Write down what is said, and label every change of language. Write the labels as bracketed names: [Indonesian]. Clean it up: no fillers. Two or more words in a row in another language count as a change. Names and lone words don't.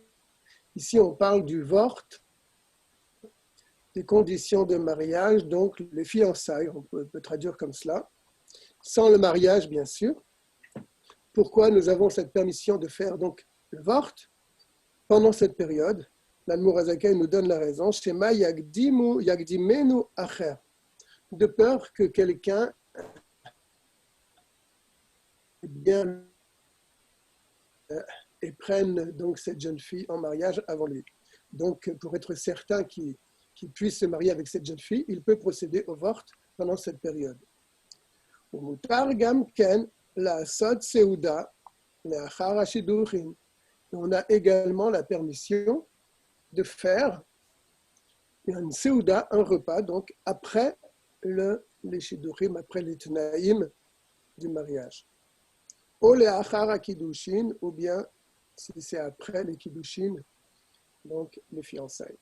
[French] Ici, on parle du vort, des conditions de mariage, donc les fiançailles, on peut traduire comme cela, sans le mariage, bien sûr. Pourquoi nous avons cette permission de faire donc le vort pendant cette période? L'Admour HaZaken nous donne la raison. [Hebrew] שמא יקדימנו אחר, [French] de peur que quelqu'un et prenne donc cette jeune fille en mariage avant lui. Donc, pour être certain qu'il puisse se marier avec cette jeune fille, il peut procéder au vort pendant cette période. [Hebrew] ומותר גם כן לעשות סעודה לאחר השידוכים. [French] On a également la permission de faire une seuda, un repas, donc après les shiduchim, après les tnaïm du mariage. Ou les [Hebrew] אחר קידושין, [French] ou bien si c'est après les kiddushin, donc les fiançailles.